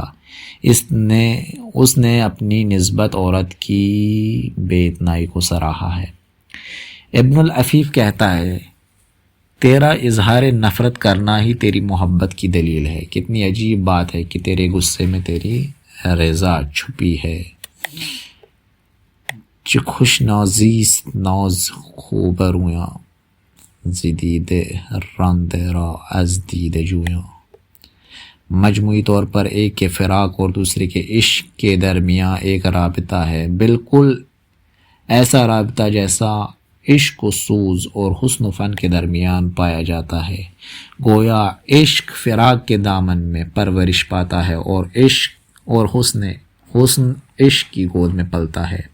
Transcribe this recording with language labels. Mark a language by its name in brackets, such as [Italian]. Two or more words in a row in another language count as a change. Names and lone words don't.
[Urdu] اس نے اپنی نسبت عورت کی بے اتنائی کو سراہا ہے۔ ابن العفیف کہتا ہے، تیرا اظہار نفرت کرنا ہی تیری محبت کی دلیل ہے۔ کتنی عجیب بات ہے کہ تیرے غصے میں تیری رضا چھپی ہے۔ [Persian] چه خوش نازیست ناز خوب رویاں، ز دیده رانده را از دیده جویاں۔ [Urdu] مجموعی طور پر ایک کے فراق اور دوسرے کے عشق کے درمیان ایک رابطہ ہے، بالکل ایسا رابطہ جیسا عشق و سوز اور حسن و فن کے درمیان پایا جاتا ہے۔ گویا عشق فراق کے دامن میں پرورش پاتا ہے اور عشق اور حسن عشق کی گود میں پلتا ہے۔